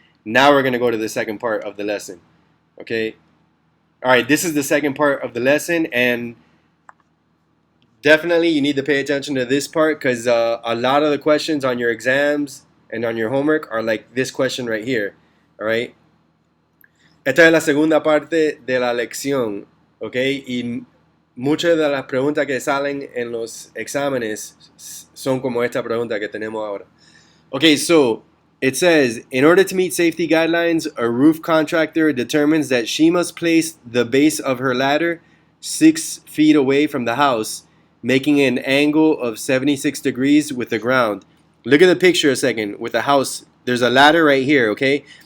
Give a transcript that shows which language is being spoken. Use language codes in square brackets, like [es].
[en] Now we're going to go to the second part of the lesson. Okay? All right, this is the second part of the lesson, and definitely you need to pay attention to this part because a lot of the questions on your exams and on your homework are like this question right here. All right? [es] Esta es la segunda parte de la lección. Okay? Y muchas de las preguntas que salen en los exámenes son como esta pregunta que tenemos ahora. [en] Okay, so it says, in order to meet safety guidelines, a roof contractor determines that she must place the base of her ladder 6 feet away from the house, making an angle of 76 degrees with the ground. Look at the picture a second with the house. There's a ladder right here, okay?